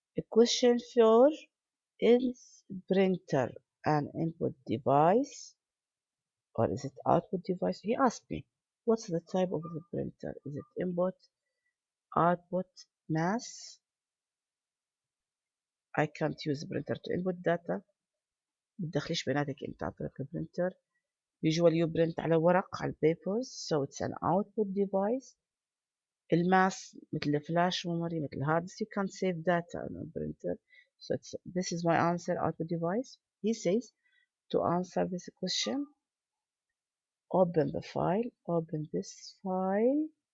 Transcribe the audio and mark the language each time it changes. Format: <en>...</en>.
<en>Question 4, is printer an input device or is it output device? He asked me, what's the type of the printer? Is it input, output, mass? I can't use printer to input data.</en> <ar>بتدخليش بياناتك انت عن طريق البرينتر.</ar> <en>Usually you print</en> <ar>على ورق</ar> <en>على papers, so it's an output device.</en> <ar>الماس مثل</ar> <en>flash memory</en> <ar>مثل</ar> <en>hard disk, you can't save data on a printer. So this is my answer, output device. He says to answer this question, open the file, open this file.</en>